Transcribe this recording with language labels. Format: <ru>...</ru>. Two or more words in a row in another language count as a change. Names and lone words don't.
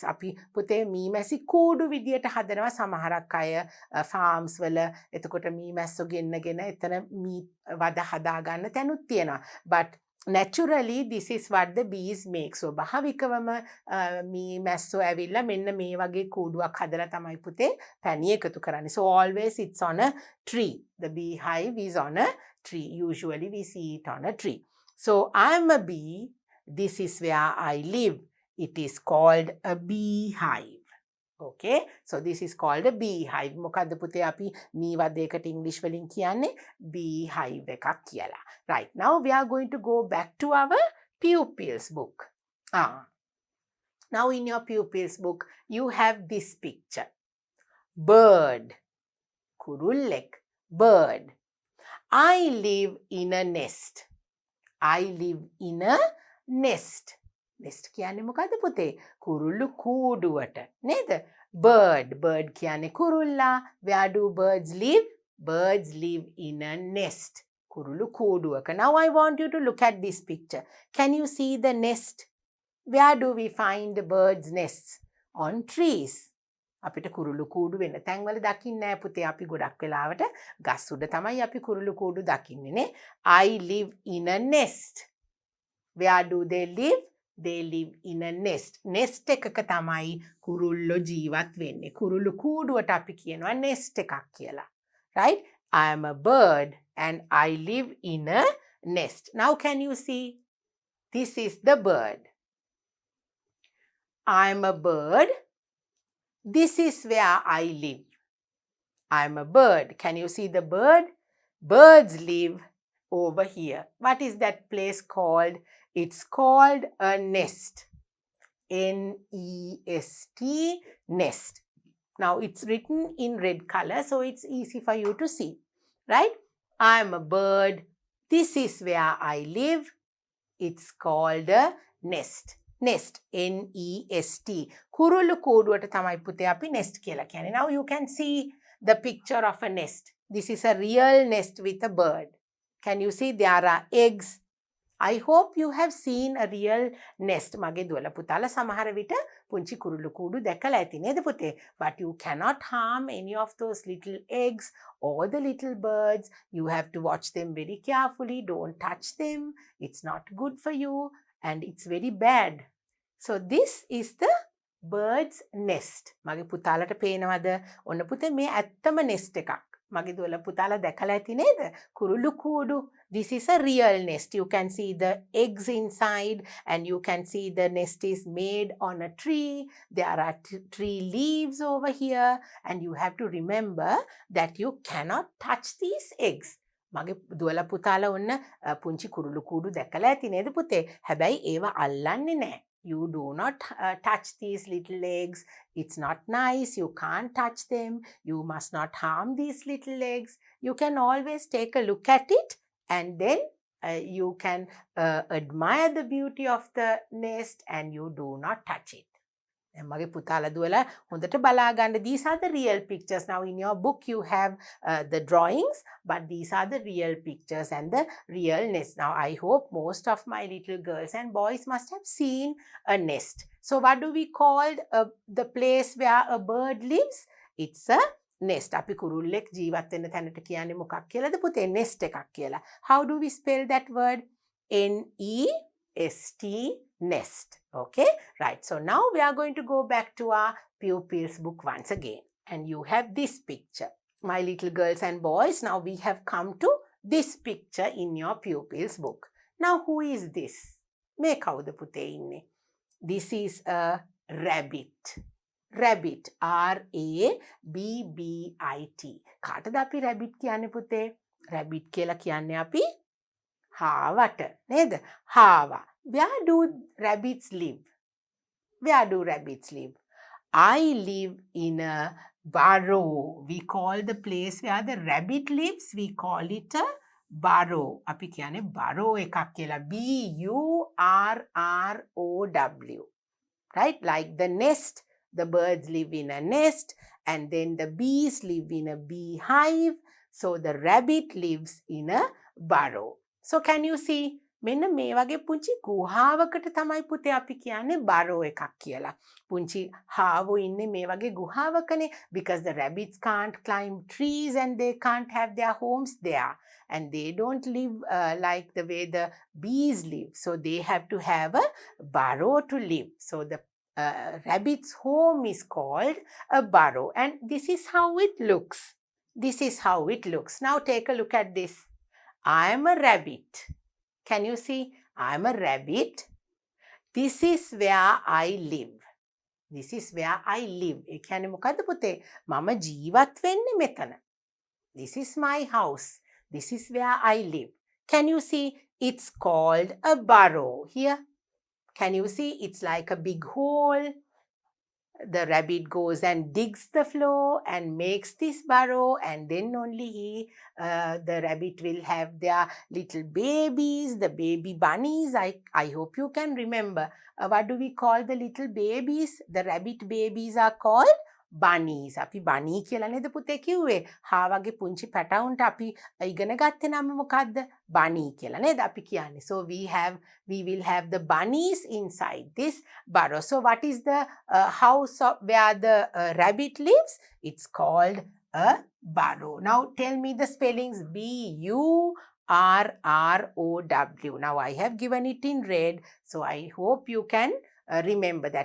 <si>අපි පුතේ මීමැසි කූඩු විදියට හදනවා සමහරක් අය farms වල. එතකොට මීමැස්සෝ ගෙන්නගෙන එතන මී වද හදා ගන්න තැනුත් තියෙනවා.</si> <en>But naturally this is what the bees make.</en> <si>So භාවිකවම මීමැස්සෝ ඇවිල්ලා මෙන්න මේ වගේ කූඩුවක් හදලා තමයි පුතේ පැණි එකතු කරන්නේ.</si> <en>So always it's on a tree. The beehive is on a tree. Usually we see it on a tree. So I'm a bee. This is where I live. It is called a beehive. Okay, so this is called a beehive.</en> <si>මොකද්ද පුතේ අපි මී වදයකට ඉංග්‍රීසි වලින් කියන්නේ beehive එකක් කියලා.</si> <en>Right, now we are going to go back to our pupils book. Now in your pupils book you have this picture. Bird. කුරුල්ලෙක්. Bird. I live in a nest. I live in a nest.</en> <si>Nest කියන්නේ මොකද්ද පුතේ? කුරුල්ලු කූඩුවට නේද? Bird. Bird කියන්නේ කුරුල්ලා.</si> <en>Where do birds live? Birds live in a nest.</en> <si>කුරුල්ලු කූඩුවක.</si> <en>Now I want you to look at this picture. Can you see the nest? Where do we find the birds' nests? On trees.</en> <si>අපිට කුරුල්ලු කූඩු වෙන තැන්වල දකින්නේ නැහැ පුතේ. අපි ගොඩක් වෙලාවට ගස් උඩ තමයි අපි කුරුල්ලු කූඩු දකින්නේ නේ.</si> <en>I live in a nest. Where do they live? They live in a nest.</en> <si>Nest එකක තමයි කුරුල්ලෝ ජීවත් වෙන්නේ. කුරුල්ලු කූඩුවට අපි කියනවා nest එකක් කියලා.</si> <en>Right? I am a bird and I live in a nest. Now can you see? This is the bird. I am a bird. This is where I live. I am a bird. Can you see the bird? Birds live over here. What is that place called? It's called a nest. N-E-S-T, nest. Now it's written in red color, so it's easy for you to see. Right? I am a bird. This is where I live. It's called a nest. Nest.</en> <si>N-E-S-T. කුරුල්ලු කූඩුවට තමයි පුතේ අපි nest කියලා කියන්නේ.</si> <en>Now you can see the picture of a nest. This is a real nest with a bird. Can you see there are eggs? I hope you have seen a real nest.</en> <si>මගේ දුවල පුතාලා සමහර විට පුංචි කුරුළු කූඩු දැකලා ඇති නේද පුතේ?</si> <en>But you cannot harm any of those little eggs or the little birds. You have to watch them very carefully. Don't touch them. It's not good for you and it's very bad. So this is the bird's nest.</en> <si>මගේ පුතාලට පේනවද? ඔන්න පුතේ මේ ඇත්තම nest එකක්. මගේ දුවල පුතාලා දැකලා ඇති නේද? කුරුළු කූඩු.</si> <en>This is a real nest. You can see the eggs inside and you can see the nest is made on a tree. There are tree leaves over here and you have to remember that you cannot touch these eggs. මගේ දුවල පුතාලා ඔන්න පුංචි කුරුළු කූඩු දැකලා ඇති නේද පුතේ? හැබැයි ඒව අල්ලන්නේ නැහැ. You do not touch these little eggs. It's not nice. You can't touch them. You must not harm these little eggs. You can always take a look at it and then you can admire the beauty of the nest and you do not touch it.</en> <si>මගේ පුතාලා දුවලා හොඳට බලා ගන්න.</si> <en>These are the real pictures. Now in your book you have the drawings, but these are the real pictures and the real nest. Now I hope most of my little girls and boys must have seen a nest. So what do we call the place where a bird lives? It's a nest.</en> <si>අපි කුරුල්ලෙක් ජීවත් වෙන තැනට කියන්නේ මොකක් කියලාද පුතේ? nest එකක් කියලා.</si> <en>How do we spell that word? N-E-S-T, nest. Okay, right. So now we are going to go back to our pupils book once again. And you have this picture. My little girls and boys, now we have come to this picture in your pupils book. Now who is this?</en> <si>මේ කවුද පුතේ ඉන්නේ?</si> <en>This is a rabbit. Rabbit.</en> <si>R-A-B-B-I-T. කාටද අපි rabbit කියන්නේ පුතේ? Rabbit කියලා කියන්නේ අපි හාවට. නේද? හාවා.</si> <en>Where do rabbits live? Where do rabbits live? I live in a burrow. We call the place where the rabbit lives, we call it a burrow.</en> <si>අපි කියන්නේ burrow එකක් කියලා.</si> <en>B-U-R-R-O-W. Right? Like the nest, the birds live in a nest, and then the bees live in a beehive. So the rabbit lives in a burrow. So can you see?</en> <si>මෙන්න මේ වගේ පුංචි ගුහාවකට තමයි පුතේ අපි කියන්නේ burrow එකක් කියලා. පුංචි හාවෝ ඉන්නේ මේ වගේ ගුහාවකනේ,</si> <en>because the rabbits can't climb trees and they can't have their homes there. And they don't live like the way the bees live. So they have to have a burrow to live. So the rabbit's home is called a burrow. And this is how it looks. This is how it looks. Now take a look at this. I am a rabbit. Can you see? I am a rabbit. This is where I live. This is where I live.</en> <si>ඒ කියන්නේ මොකද්ද පුතේ? මම ජීවත් වෙන්නේ මෙතන.</si> <en>This is my house. This is where I live. Can you see? It's called a burrow here. Can you see? It's like a big hole. The rabbit goes and digs the floor and makes this burrow, and then only the rabbit will have their little babies, the baby bunnies. I hope you can remember. What do we call the little babies? The rabbit babies are called bunnies.</en> <si>අපි bunny කියලා නේද පුතේ කිව්වේ? හාවගේ පුංචි පැටවුන්ට අපි ඉගෙන ගත්තේ නම මොකද්ද? bunny කියලා නේද අපි කියන්නේ.</si> <en>So we will have the bunnies inside this burrow. So what is the house where the rabbit lives? It's called a burrow. Now tell me the spellings. B-U-R-R-O-W. Now I have given it in red, so I hope you can remember that.</en>